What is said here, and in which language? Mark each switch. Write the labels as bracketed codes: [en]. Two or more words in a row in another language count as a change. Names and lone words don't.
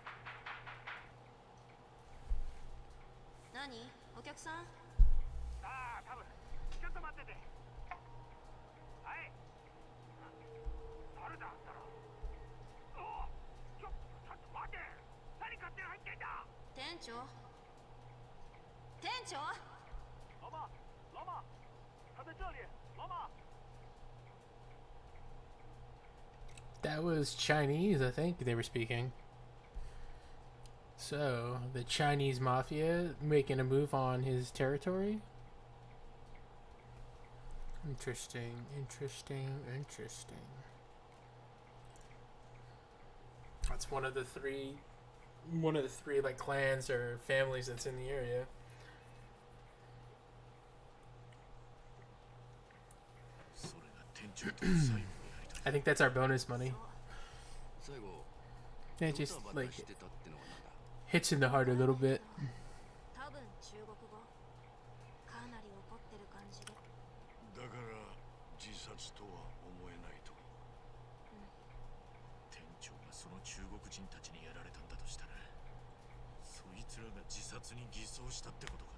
[ja] 何？お客さん？ああ、多分ちょっと待ってて。はい。誰だあんたら。おお、ちょっと待て。何勝手に入ってんだ。店長？店長？ [zh] 老妈，老妈，他在这里，老妈。 [en] That was Chinese, I think they were speaking. So, the Chinese mafia making a move on his territory? Interesting, interesting, interesting. That's one of the three like clans or families that's in the area. I think that's our bonus money. It just like hits in the heart a little bit. [ja] 多分中国語。かなり怒ってる感じで。だから自殺とは思えないと。店長がその中国人たちにやられたんだとしたら、そいつらが自殺に偽装したってことか。